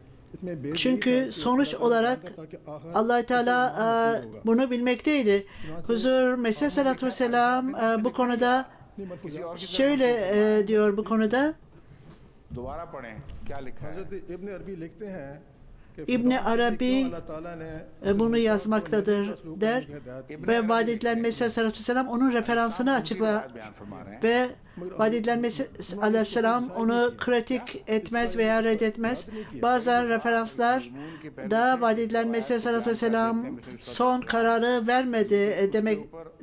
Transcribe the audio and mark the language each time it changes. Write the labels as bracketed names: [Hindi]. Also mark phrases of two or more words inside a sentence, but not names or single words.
[Turkish] Çünkü sonuç olarak Allah Teala bunu bilmekteydi. Huzur Mesih Aleyhisselatü Vesselam bu konuda şöyle diyor bu konuda. [Urdu] दोबारा पढ़ें क्या लिखा है [Turkish] İbn Arabi bunu yazmaktadır der ve vaat edilen Mesih Aleyhisselatü Vesselam onun referansını açıklar ve vaat edilen Mesih Aleyhisselam onu kritik etmez veya reddetmez. Bazı referanslar da vaat edilen Mesih Aleyhisselatü Vesselam son kararı vermedi demektedirler.